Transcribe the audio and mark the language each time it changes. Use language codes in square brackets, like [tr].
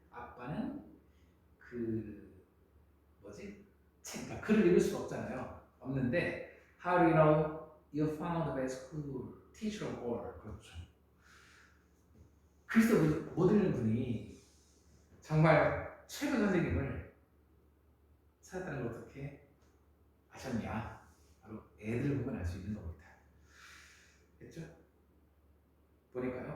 [ko] 아빠는 그러니까 글을 읽을 수가 없잖아요. 없는데 [en] how do you know you found the best school teacher of all? [ko] 그렇죠. 그리스도 못 읽는 분이 정말 최고 선생님을 찾았다는 걸 어떻게 아셨냐? 바로 애들을 보면 알 수 있는 겁니다. 됐죠? 보니까요.